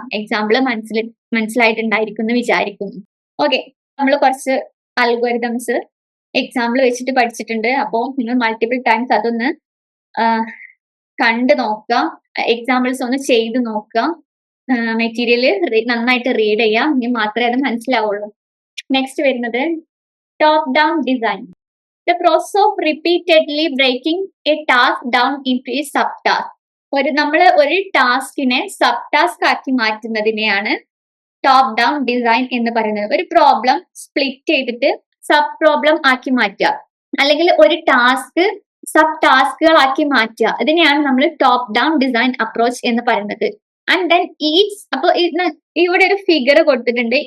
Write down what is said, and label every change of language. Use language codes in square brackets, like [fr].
[ml] Example മനസ്സിലായിട്ടുണ്ടായിരിക്കും എന്ന് വിചാരിക്കുന്നു. Okay, നമ്മൾ കുറച്ച് അൽഗോരിതംസ് എക്സാമ്പിൾ വെച്ചിട്ട് പഠിച്ചിട്ടുണ്ട്. അപ്പോൾ നിങ്ങൾ മൾട്ടിപ്പിൾ ടൈംസ് അതൊന്ന് കണ്ടു നോക്കുക, എക്സാമ്പിൾസ് ഒന്ന് ചെയ്ത് നോക്കുക, മെറ്റീരിയൽ നന്നായിട്ട് റീഡ് ചെയ്യുക. ഇനി മാത്രമേ അത് മനസ്സിലാവുള്ളൂ. നെക്സ്റ്റ് വരുന്നത് top down design. [en] The process of repeatedly breaking a task down into a subtask. [ml] നമ്മൾ ഒരു ടാസ്കിനെ സബ് ടാസ്ക് ആക്കി മാറ്റുന്നതിനെയാണ് ടോപ്പ് ഡൗൺ ഡിസൈൻ എന്ന് പറയുന്നത്. ഒരു പ്രോബ്ലം സ്പ്ലിറ്റ് ചെയ്തിട്ട് സബ് പ്രോബ്ലം ആക്കി മാറ്റുക, അല്ലെങ്കിൽ ഒരു ടാസ്ക് സബ് ടാസ്കുകളാക്കി മാറ്റുക. ഇതിനെയാണ് നമ്മൾ ടോപ്പ് ഡൗൺ ഡിസൈൻ അപ്രോച്ച് എന്ന് പറയുന്നത്. ആൻഡ് ദെൻ അപ്പൊ ഇവിടെ ഒരു ഫിഗർ കൊടുത്തിട്ടുണ്ട്.